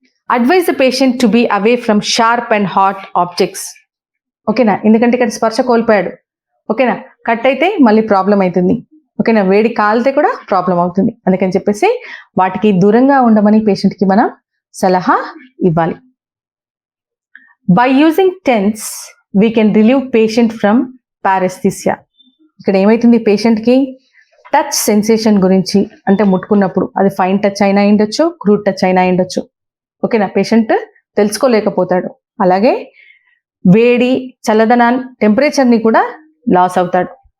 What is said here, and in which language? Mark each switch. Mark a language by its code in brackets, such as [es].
[en] Advise the patient to be away from sharp and hot objects. [te] ఓకేనా? ఎందుకంటే ఇక్కడ స్పర్శ కోల్పోయాడు. ఓకేనా? కట్ అయితే మళ్ళీ ప్రాబ్లం అవుతుంది. ఓకేనా? వేడి కాలితే కూడా ప్రాబ్లం అవుతుంది. అందుకని చెప్పేసి వాటికి దూరంగా ఉండమని పేషెంట్కి మనం సలహా ఇవ్వాలి. [en] By using TENS we can relieve patient from paresthesia. [te] ఇక్కడ ఏమైతుంది పేషెంట్కి టచ్ సెన్సేషన్ గురించి, అంటే ముట్టుకున్నప్పుడు అది ఫైన్ టచ్ అయినా ఉండొచ్చు, క్రూడ్ టచ్ అయినా ఉండొచ్చు. ఓకేనా, పేషెంట్ తెలుసుకోలేకపోతాడు. అలాగే వేడి, చల్లదనాన్ని, టెంపరేచర్ని కూడా లాస్ అవుతాడు.